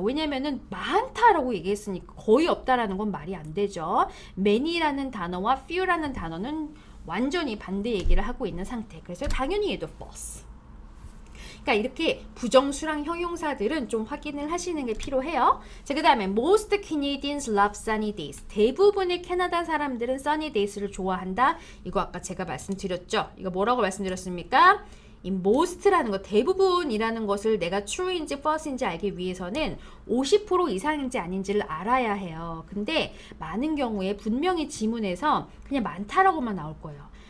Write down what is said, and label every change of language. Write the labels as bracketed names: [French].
[Korean] 왜냐면은 많다라고 얘기했으니까 거의 없다라는 건 말이 안 되죠. many라는 단어와 few라는 단어는 완전히 반대 얘기를 하고 있는 상태. 그래서 당연히 얘도 false. 그러니까 이렇게 부정수랑 형용사들은 좀 확인을 하시는 게 필요해요. 자, 그 다음에 [English] most Canadians love sunny days. [Korean] 대부분의 캐나다 사람들은 [English] sunny days [Korean] 를 좋아한다. 이거 아까 제가 말씀드렸죠. 이거 뭐라고 말씀드렸습니까? 이 most라는 거, 대부분이라는 것을 내가 true인지 false인지 알기 위해서는 50% 이상인지 아닌지를 알아야 해요. 근데 많은 경우에 분명히 지문에서 그냥 많다라고만 나올 거예요.